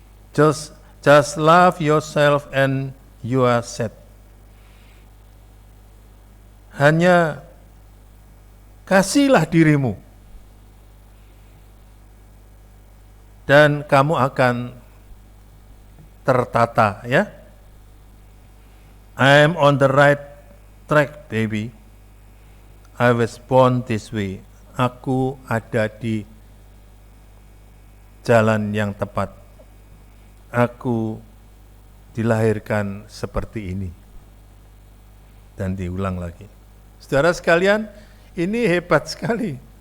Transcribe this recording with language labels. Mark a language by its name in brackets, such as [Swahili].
[English] Just love yourself and you are set. [Indonesian] Hanya kasihlah dirimu dan kamu akan tertata, ya. [English] I am on the right track, baby. I was born this way. [Indonesian] Aku ada di jalan yang tepat. Aku dilahirkan seperti ini. Dan diulang lagi. Saudara sekalian, ini hebat sekali.